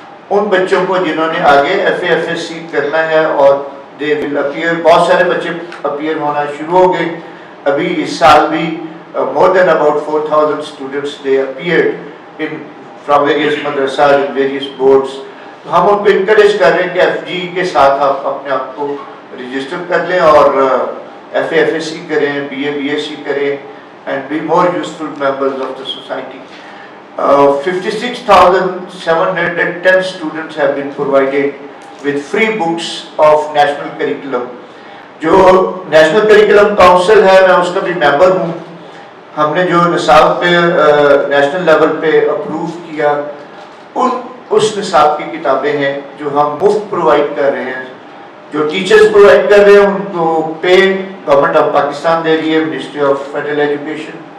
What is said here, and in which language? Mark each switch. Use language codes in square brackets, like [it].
[ur] ان بچوں کو جنہوں نے آگے ایف اے سی کرنا ہے اور دے ول اپیئر، بہت سارے بچے اپیئر ہونا شروع ہو گئے. ابھی اس سال بھی [en] more than about 4,000 students they appeared from various madrasas and various boards. [ur] تو ہم ان کو انکریج کر رہے ہیں کہ ایف جی کے ساتھ آپ اپنے آپ کو رجسٹر کر لیں اور ایف اے سی کریں، بی اے سی کریں [en] and be more useful members of the society. 56,710 students have been provided with free books of national curriculum. [ur] جو نیشنل کریکولم کاؤنسل ہے، میں اس کا بھی ممبر ہوں. ہم نے جو نصاب پہ نیشنل لیول پہ اپروو کیا، اس نصاب کی کتابیں ہیں جو ہم مفت پرووائڈ کر رہے ہیں. جو ٹیچرز پرووائڈ کر رہے ہیں ان کو پے گورنمنٹ آف پاکستان دے رہی ہے، منسٹری آف فیڈرل ایجوکیشن.